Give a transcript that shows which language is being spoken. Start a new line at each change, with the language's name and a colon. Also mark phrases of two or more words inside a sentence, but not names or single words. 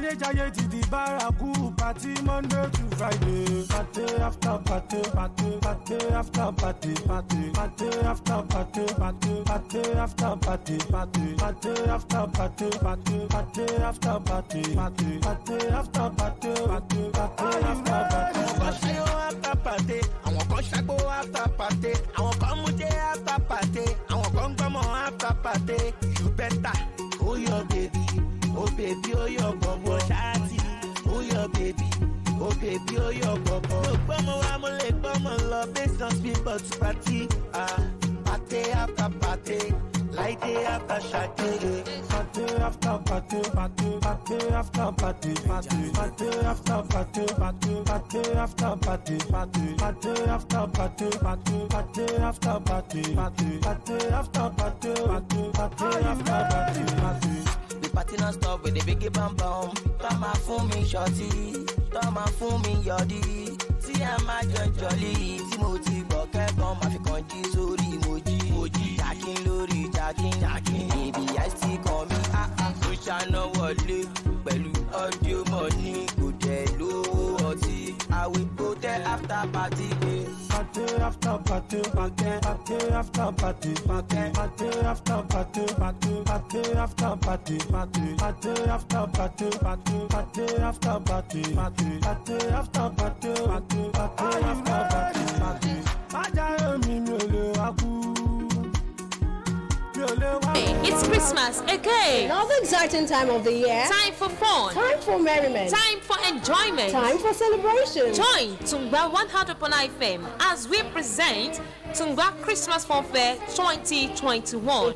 Yoruba: Ayé ti di bárakú,
English: party Monday to Friday. Party after party, party, party after party, party, party after party, party, party after party, party, party after party, party, party after party, party, party after party, party, party after party. After party,
Yoruba: àwọn kan ṣàgbó
English: after party,
Yoruba: àwọn kan mú jẹ
English: after party,
Yoruba: àwọn kan gbọ́mọ
English: after party. You better hold your baby, oh baby, oh your bobo ṣáàtì, oh your baby, oh baby, oh your bobo.
Yoruba: Mo gbọ́mọ wa mo lè gbọ́mọ lọ
English: based on people to party, party after party, like day after Saturday. Party after party, party, party after party, party, party after party, party, party after party, party, party after party, party, party after party, party, party after party, party, party after party. The party non stop with the biggie bam bam.
Yoruba: Tọ́mà fún mi ṣọtí, tọ́mà fún mi yọ̀dí. Tí a máa jọ jọ̀lí, tí mo ti bọ̀ kẹ́kọ̀ọ́ máa fi kàn jí sórí mojí. Jacking lórí jacking,
English: baby I still call me
Yoruba: mo ṣáná wọlé pẹ̀lú
English: audio money
Yoruba: kò jẹ́ lówó ọtí.
English: I will go there after party. Party after party, party, party after party, party, party after party, party, party after party, party, party after party, party, party after party, party, party after party, party, party after party.
Yoruba: Májàre mi mi ò lè wá kú.
English: It's Christmas again. Another exciting time of the year. Time for fun. Time for merriment. Time for enjoyment. Time for celebration. Join Tungba 100.9 FM as we present Tungba Christmas Fun Fair 2021.